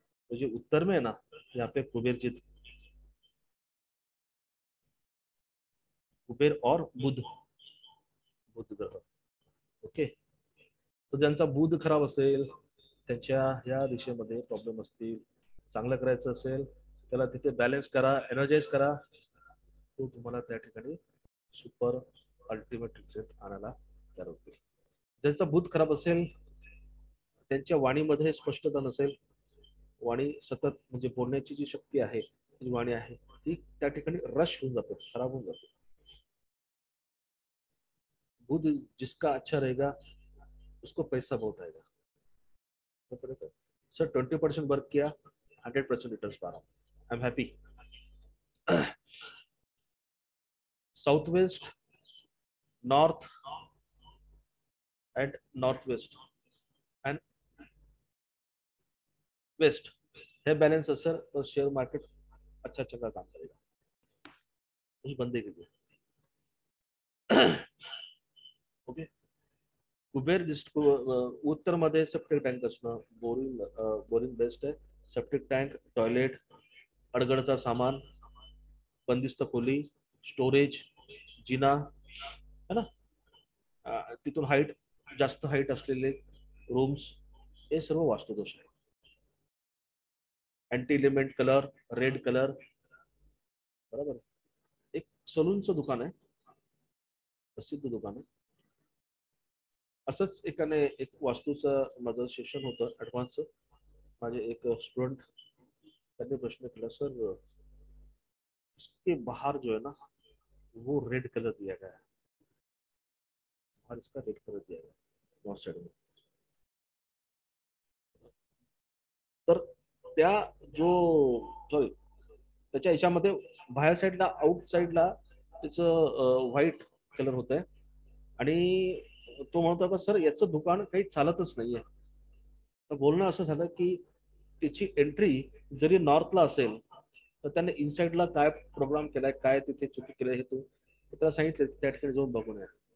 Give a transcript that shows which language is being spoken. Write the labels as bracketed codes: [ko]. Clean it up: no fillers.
[hi] तो जे उत्तर में है ना, यहाँ पे कुबेर और बुध ग्रह. [en] Okay. [mr] तर ज्यांचा बुध खराब असेल, त्यांच्या ह्या दिशेमध्ये प्रॉब्लेम असतील, चांगलं करायचं असेल, त्याला तिथे बॅलन्स करा, एनर्जाइज करा, तो तुम्हाला त्या ठिकाणी सुपर अल्टिमेट रिझल्ट आणायला तयार होतील. ज्यांचा बुध खराब असेल, त्यांच्या वाणीमध्ये स्पष्टता नसेल, वाणी सतत म्हणजे बोलण्याची जी शक्ती आहे, जी वाणी आहे ती त्या ठिकाणी रश होऊन जाते, खराब होऊन जाते. [hi] बुध जिसका अच्छा रहेगा उसको पैसा बहुत आएगा. सर 20% वर्क किया, 100% रिटर्न पा रहा हूँ. [en] I am happy. South west, north and north west and west [mr] हे बॅलन्स असेल तर [en] share market [hi] अच्छा चंगा काम करेगा. उस बंदे के लिए. ओके. [mr] कुबेर जिसको उत्तर मध्ये सेप्टिक टँक असणं, बोरिंग बेस्ट आहे. सेप्टिक टँक, टॉयलेट, अडगडचा सामान, बंदिस्त खोली, स्टोरेज, जिना है ना, तिथून हाईट, जास्त हाईट असलेले रूम्स, हे सर्व वास्तुदोष आहे. [en] Anti element colour, red colour. [mr] बरोबर. एक सलूनचं दुकान आहे, प्रसिद्ध दुकान आहे. असंच एकाने एक वास्तूचं माझं सेशन होतं ऍडव्हान्सचं. माझे एक स्टुडंट त्यांनी प्रश्न केला, [hi] सर इसके बाहर जो है ना वो रेड कलर दिया गया है, बाहर इसका रेड कलर दिया गया है नॉर्थ साइड में. [mr] तर त्या जो सॉरी त्याच्या याच्यामध्ये बाहेर साईडला आउट साईडला त्याचं व्हाईट कलर होत आहे. आणि तो म्हणतो का सर याचं दुकान काही चालतच नाहीये. तर बोलणं असं झालं की त्याची एंट्री जरी नॉर्थला असेल तर त्याने इनसाइडला काय प्रोग्राम केलाय, काय तिथे चुकी केलंय हे तू त्याला सांगितलं त्या ठिकाणी जाऊन बघून आहे.